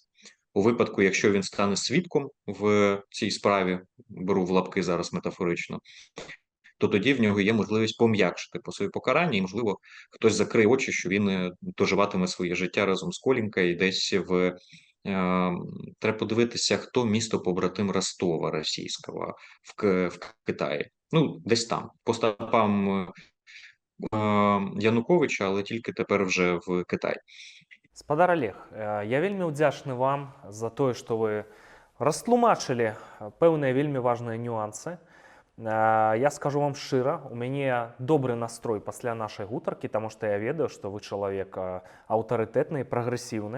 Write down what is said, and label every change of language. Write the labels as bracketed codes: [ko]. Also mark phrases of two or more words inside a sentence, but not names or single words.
[uk] У випадку, якщо він стане свідком в цій справі, беру в лапки зараз метафорично, то тоді в нього є можливість пом'якшити по своє покарання, і, можливо, хтось закриє очі, що він доживатиме своє життя разом з Колінкою десь в... Треба подивитися, хто місто побратим Ростова російського в Китаї. Ну, десь там, по стопам Януковича, але тільки тепер вже в Китаї. [be] Спадар Олег, я вельмі ўдзячны вам за тое, што вы растлумачылі пэўныя вельмі важныя нюансы. Я скажу вам шчыра, у мяне добры настрой пасля нашай гутаркі, таму што я ведаю, што вы чалавек аўтарытэтны і прагрэсіўны.